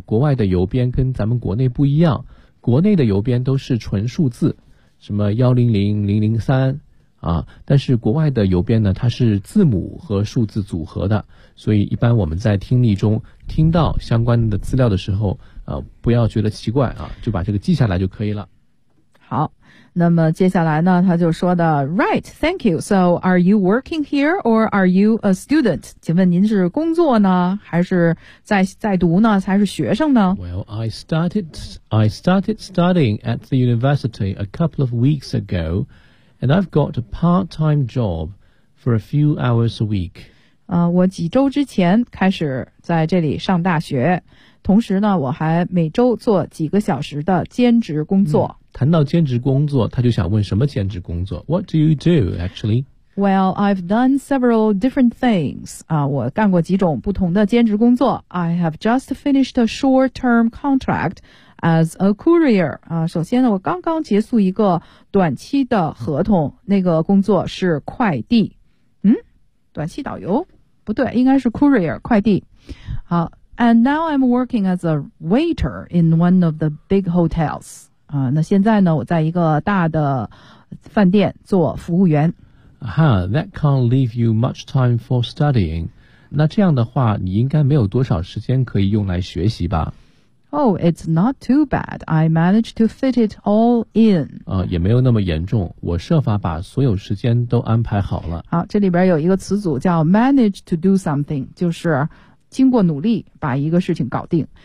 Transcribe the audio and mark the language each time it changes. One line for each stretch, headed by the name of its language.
Chinese: 国外的邮编跟咱们国内不一样，国内的邮编都是纯数字，什么100003。啊，但是国外的邮编呢，它是字母和数字组合的，所以一般我们在听力中听到相关的资料的时候，不要觉得奇怪啊，就把这个记下来就可以了。好，那么接下来呢，他就说的 ，
English: Right, thank you. So, are you working here or are you a student?
Chinese: 请问您是工作呢，还是在读呢，还是学生呢
English: ？Well, I started studying at the university a couple of weeks ago. And I've got a part-time job for a few hours a week.
Chinese: 我几周之前开始在这里上大学，同时呢，我还每周做几个小时的兼职工作。谈到兼职工作，他就想问什么兼职工作 ？
English: What do you do, actually? Well, I've done several different things.
Chinese: 我干过几种不同的兼职工作。
English: I have just finished a short-term contract. As a courier,
Chinese: 首先呢，我刚刚结束一个短期的合同，那个工作是快递，短期导游，不对，应该是 courier, 快递。
English: 好 ,and now I'm working as a waiter in one of the big hotels.
Chinese: 那现在呢，我在一个大的饭店做服务员。
English: Huh, that can't leave you much time for studying.
Chinese: 那这样的话，你应该没有多少时间可以用来学习吧。
English: Oh, it's not too bad. I managed to fit it all in.
Chinese: 也没有那么严重。我设法把所有时间都安排好了。好，这里边有一个词组叫 manage to do something， 就是经过努力把一个事情搞定。